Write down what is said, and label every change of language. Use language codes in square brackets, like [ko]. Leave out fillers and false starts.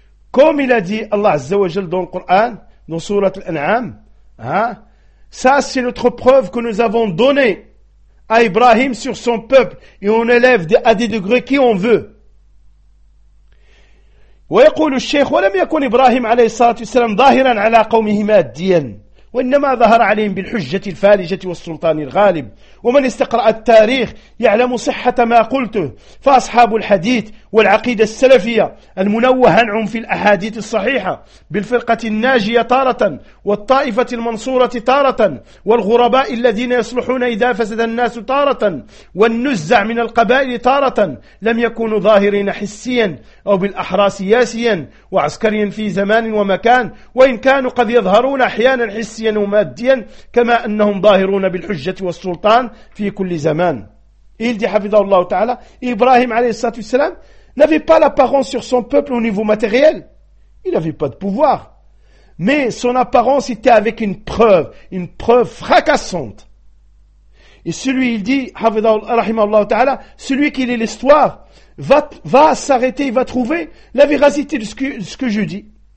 [fr] Comme il a dit Allah Azza wa Jal dans le Coran, dans Surat Al-An'am, ça c'est notre preuve que nous avons donnée à Ibrahim sur son peuple, et on élève à des degrés qui on veut. [ar] ويقول الشيخ: ولم يكن إبراهيم عليه الصلاة والسلام ظاهرا على قومه ماديا، وإنما ظهر عليهم بالحجة الفالجة والسلطان الغالب. ومن استقرأ التاريخ يعلم صحة ما قلته، فأصحاب الحديث والعقيدة السلفية المنوه عنهم في الأحاديث الصحيحة بالفرقة الناجية تارة والطائفة المنصورة تارة والغرباء الذين يصلحون إذا فسد الناس تارة والنزع من القبائل تارة لم يكونوا ظاهرين حسيا أو بالأحرى سياسيا وعسكريا في زمان ومكان، وإن كانوا قد يظهرون أحيانا حسيا وماديا كما أنهم ظاهرون بالحجة والسلطان في كل زمان. [fr] Il dit, [ar] حفظه الله تعالى, [fr] Ibrahim [ar] عليه الصلاة والسلام [fr] n'avait pas l'apparence sur son peuple au niveau matériel. Il n'avait pas de pouvoir. Mais son apparence était avec une preuve fracassante. Et celui, il dit, [ar] حفظه الله تعالى, [fr] celui qui lit l'histoire va s'arrêter, il va trouver la véracité de ce que je dis.